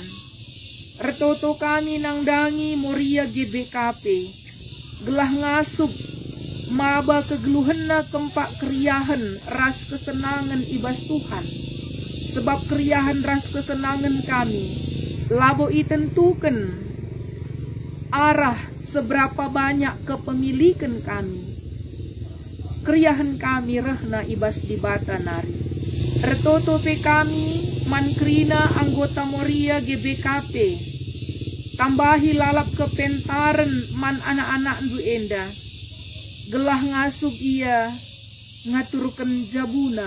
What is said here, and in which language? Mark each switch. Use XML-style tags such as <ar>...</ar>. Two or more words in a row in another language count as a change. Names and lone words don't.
<btx>Retoto kami nangdangi Moria GBKP, gelah ngasup maba kegeluhenna kempak keriahan ras kesenangan ibas Tuhan. Sebab keriahan ras kesenangan kami labo itentukan arah</btx> <id>seberapa banyak kepemilikan kami.</id> <btx>Keriahan kami rehna ibas di bata nari. Retoto pe kami mankrina anggota Moria GBKP. Tambahi lalap kepentaran man anak-anak ndu enda. Gelah ngasup ia ngaturkan jabuna.</btx>